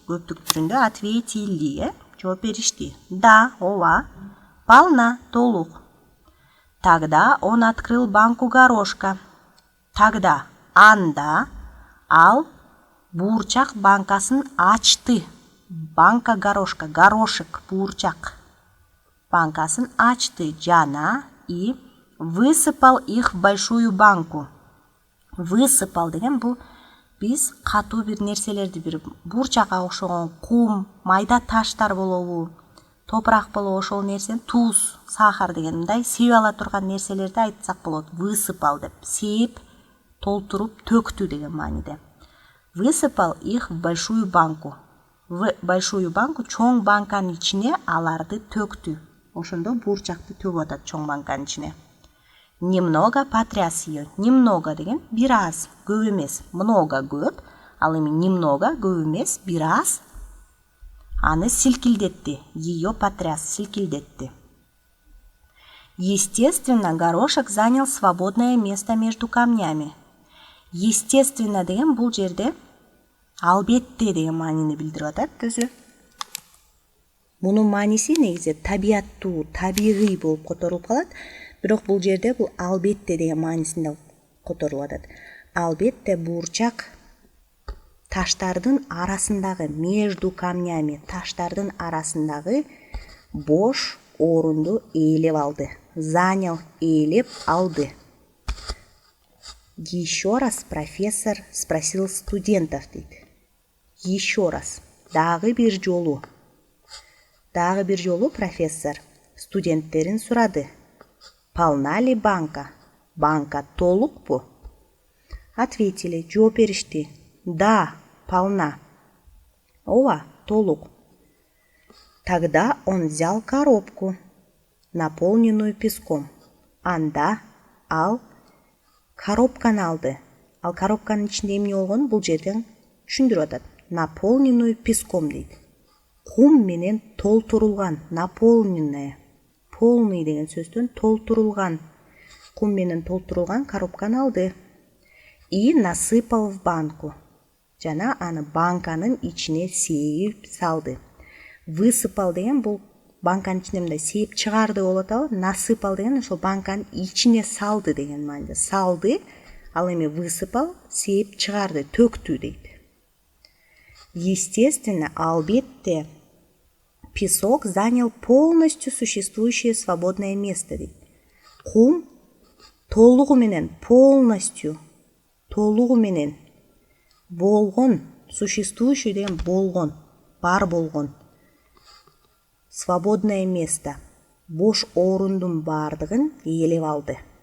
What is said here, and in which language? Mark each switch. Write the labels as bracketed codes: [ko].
[ky] Көптүк түрүндө ответили, жооп беришти. Да, ооба, полна, толук. [ru] Тогда он открыл банку горошка. Тогда, [ky] анда, ал буурчак банкасын ачты. [ru] Банка горошка, горошек, [ky] буурчак. Банкасын ачты, жана [ru] и высыпал их в большую банку. [ky] Высыпал деген бул биз катуу бир нерселерди, бир буурчакка окшогон кум, майда таштар болобу, топурак болобу, ошол нерсени туз, сахар деген мындай сеип ала турган нерселерди айтсак болот. Высыпал деп, сеип, толтуруп, төктү деген мааниде. [ru] Высыпал их в большую банку. В большую банку, [ky] чоң банканын ичине аларды төктү. Ошондо буурчакты төгүп атат чоң банканын ичине. [ru] Немного потряс ее. [ky] Немного деген бир аз, көп эмес. Много көп, ал эми немного көп эмес, бир аз. Аны силкилдетти. [ru] Ее потряс, [ky] силкилдетти. [ru] Естественно, горошек занял свободное место между камнями. [ky] Естественно деген бул жерде албетте деген маанини билдирип атат өзү. Мунун мааниси негизи табияттуу, табигый болуп которулуп калат. Бирок бул жерде бул албетте деген маанисинде которулуп атат. Албетте буурчак таштардын арасындагы, [ru] между камнями, [ky] таштардын арасындагы бош орунду ээлеп алды. Занял, ээлеп алды. [ru] Еще раз профессор спросил студентов, дейт. Еще раз, [ky] дагы бир жолу профессор студенттерин сурады. [ru] Полна ли банка? [ky] Банка толукпу? [ru] Ответили, [ky] жооп беришти. [ru] Да, полна. [ky] Ооба, толук. [ru] Тогда он взял коробку, наполненную песком. [ky] Анда ал коробканы алды. Ал коробканын ичинде эмне болгонун бул жерден түшүндүрүп атат. [ru] Наполненную песком [ky] дейт. Кум менен толтурулган, наполненная. Полный деген сөздөн толтурулган. Кум менен толтурулган коробканы алды. [ru] И насыпал в банку. [ky] Жана аны банканын ичине сээп салды. Высыпал деген бул банканын ичине мындай сээп чыгарды болуп атабы. Насыпал деген ошол банканын ичине салды деген мааниде. Салды, ал эми высыпал, сээп чыгарды, төктү дейт. [ru] Естественно, [ky] албетте [ru] песок занял полностью существующее свободное место [ky] дейт. Кум толугу менен, полностью, толугу менен болгон, существующий деген болгон, бар болгон. [ru] Свободное место, [ky] бош орундун бардыгын ээлеп алды.